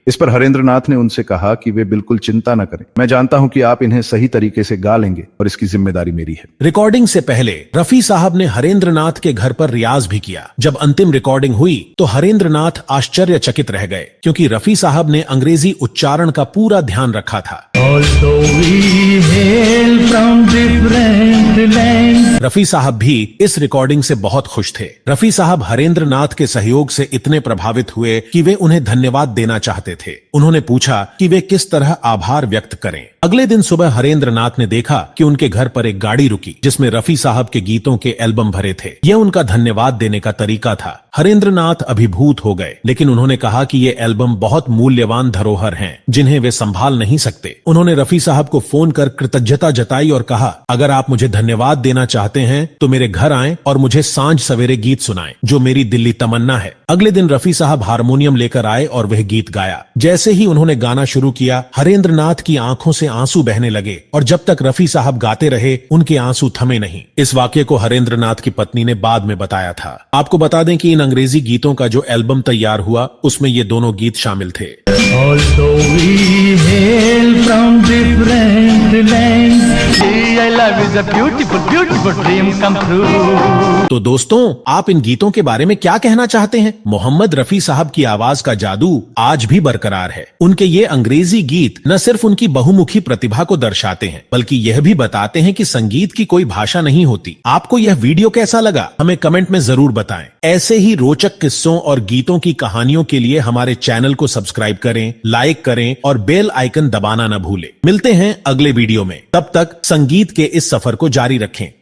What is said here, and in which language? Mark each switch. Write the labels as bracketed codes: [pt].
[hi] इस पर हरेंद्र नाथ ने उनसे कहा कि वे बिल्कुल चिंता न करें, मैं जानता हूं कि आप इन्हें सही तरीके से गा लेंगे और इसकी जिम्मेदारी मेरी है। रिकॉर्डिंग से पहले रफी साहब ने हरेंद्र नाथ के घर पर रियाज भी किया। जब अंतिम रिकॉर्डिंग हुई तो हरेंद्र नाथ आश्चर्यचकित रह गए क्योंकि रफी साहब ने अंग्रेजी उच्चारण का पूरा ध्यान रखा था। [en] Although we hail from different lands. [hi] Rafi साहब भी इस रिकॉर्डिंग से बहुत खुश थे। रफी साहब हरेंद्र नाथ के सहयोग से इतने प्रभावित हुए कि वे उन्हें धन्यवाद देना चाहते थे। उन्होंने पूछा कि वे किस तरह आभार व्यक्त करें। अगले दिन सुबह हरेंद्र नाथ ने देखा कि उनके घर पर एक गाड़ी रुकी जिसमें रफी साहब के गीतों के एल्बम भरे थे। यह उनका धन्यवाद देने का तरीका था। हरेंद्र नाथ अभिभूत हो गए, लेकिन उन्होंने कहा कि ये एल्बम बहुत मूल्यवान धरोहर हैं, जिन्हें वे संभाल नहीं सकते। उन्होंने रफी साहब को फोन कर कृतज्ञता जताई और कहा, अगर आप मुझे धन्यवाद देना चाहते हैं तो मेरे घर आएं और मुझे सांझ सवेरे गीत सुनाएं, जो मेरी दिल्ली तमन्ना है। अगले दिन रफी साहब हारमोनियम लेकर आए और वह गीत गाया। जैसे ही उन्होंने गाना शुरू किया, हरेंद्र नाथ की आंखों से आंसू बहने लगे और जब तक रफी साहब गाते रहे उनके आंसू थमे नहीं। इस वाक्य को हरेंद्र नाथ की पत्नी ने बाद में बताया था। आपको बता दें कि इन अंग्रेजी गीतों का जो एल्बम तैयार हुआ उसमें ये दोनों गीत शामिल थे। [en] Although we hail from different lands, I love is a beautiful, beautiful dream come true. [hi] तो दोस्तों, आप इन गीतों के बारे में क्या कहना चाहते हैं? मोहम्मद रफी साहब की आवाज का जादू आज भी बरकरार है। उनके ये अंग्रेजी गीत न सिर्फ उनकी बहुमुखी प्रतिभा को दर्शाते हैं, बल्कि यह भी बताते हैं कि संगीत की कोई भाषा नहीं होती। आपको यह वीडियो कैसा लगा? हमें कमेंट में जरूर बताएं। ऐसे ही रोचक किस्सों और गीतों की कहानियों के लिए हमारे चैनल को सब्सक्राइब करें, लाइक करें और बेल आइकन दबाना न भूलें। मिलते हैं अगले वीडियो में। तब तक संगीत के इस सफर को जारी रखें।